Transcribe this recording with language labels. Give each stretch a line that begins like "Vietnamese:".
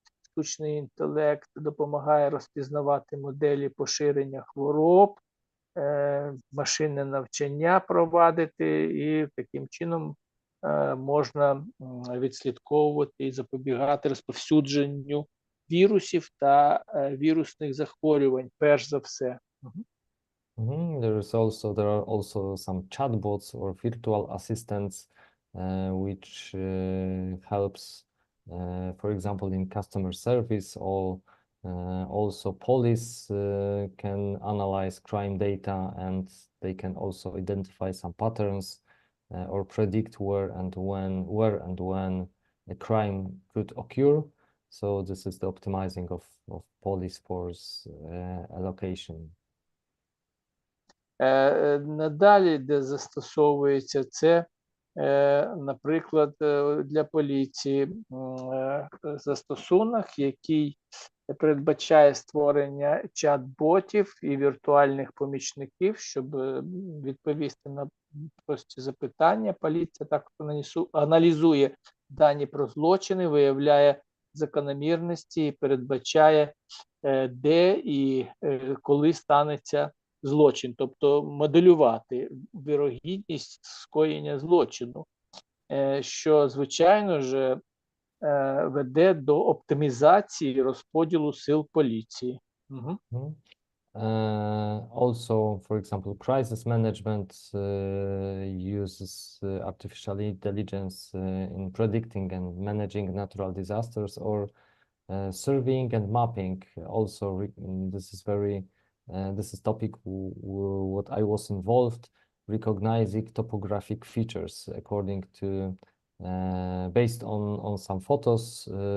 Ukrainian: Штучний інтелект допомагає розпізнавати моделі поширення хвороб, машинне навчання провадити, і таким чином можна відслідковувати і запобігати розповсюдженню вірусів та вірусних захворювань, перш за все.
English: There are also some chatbots or virtual assistants which helps, for example, in customer service, or also police can analyze crime data, and they can also identify some patterns or predict where and when a crime could occur. So this is the optimizing of police force allocation.
Ukrainian: Надалі, де застосовується це, наприклад, для поліції застосунок, який передбачає створення чат-ботів і віртуальних помічників, щоб відповісти на прості запитання. Поліція також аналізує дані про злочини, виявляє закономірності і передбачає, де і коли станеться злочин, тобто моделювати вірогідність скоєння злочину, що, звичайно ж, веде до оптимізації розподілу сил поліції.
English: Also, for example, crisis management uses artificial intelligence in predicting and managing natural disasters, or surveying and mapping. Also, this is topic what I was involved, recognizing topographic features according to based on some photos,